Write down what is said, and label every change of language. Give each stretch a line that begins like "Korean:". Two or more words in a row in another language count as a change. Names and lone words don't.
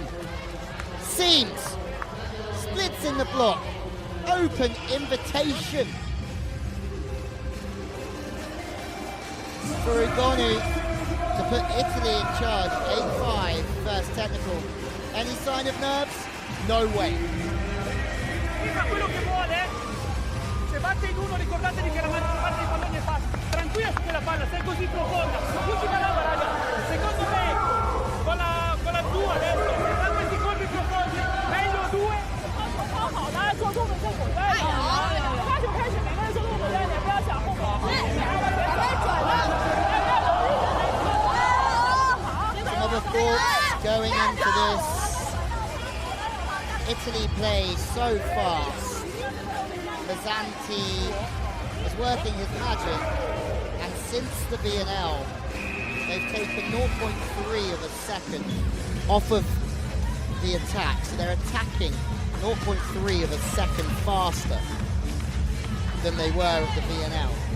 English: Seams, splits in the block, open invitation for Ugonu to put Italy in charge. 8-5, first technical. Any sign of nerves? No way.
Italian: Se batte in uno, ricordatevi che la maggior parte dei palloni è facile. Tranquilla su quella palla, sei così profonda. L'ultima roba, raga. Secondo me, con la 2 adesso, se fa questi colpi profondi, meglio 2.
Chinese: 好，大家做动作再滚开一点。开球开始，每个人做动作再点，不要想后跑。
English: Some other thoughts going into this. Italy plays so fast. Pezzanti is working his magic, and since the V&L, they've taken 0.3 of a second off of the attack, so they're attacking 0.3 of a second faster than they were at the V&L.